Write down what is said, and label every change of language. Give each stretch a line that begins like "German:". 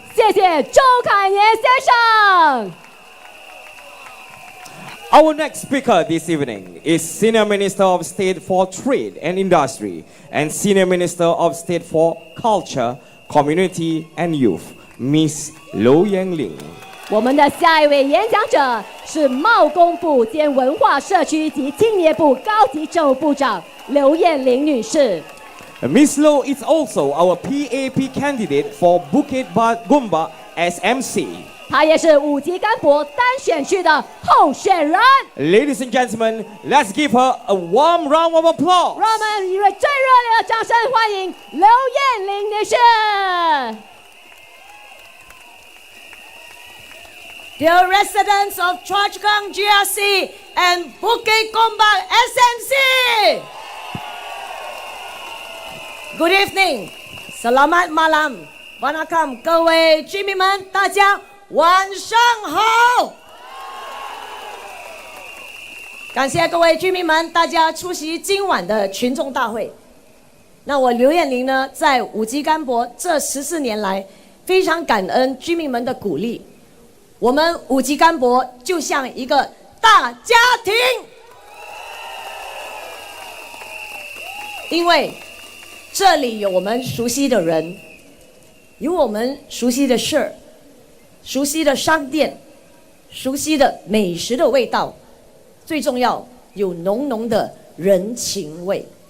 Chinese: 谢谢周凯年先生。
English: Our next speaker this evening is Senior Minister of State for Trade and Industry and Senior Minister of State for Culture, Community and Youth, Miss Low Yen Ling.
Chinese: 我们的下一位演讲者是贸工部兼文化社区及青年部高级政务部长刘艳玲女士。
English: Miss Low is also our PAP candidate for Bukit Gombak SMC.
Chinese: 她也是五级干博单选区的候选人。
English: Ladies and gentlemen, let's give her a warm round of applause.
Chinese: 让我们以最热烈的掌声欢迎刘艳玲女士。
English: Dear residents of Choa Chu Kang GRC and Bukit Gombak SMC, Good evening,
Malay: Selamat malam,
Tamil: Wanakam,
Chinese: 各位居民们，大家晚上好。感谢各位居民们，大家出席今晚的群众大会。那我刘艳玲呢，在五级干博这14年来，非常感恩居民们的鼓励。我们五级干博就像一个大家庭，因为这里有我们熟悉的人，有我们熟悉的事，熟悉的商店，熟悉的美食的味道，最重要有浓浓的人情味。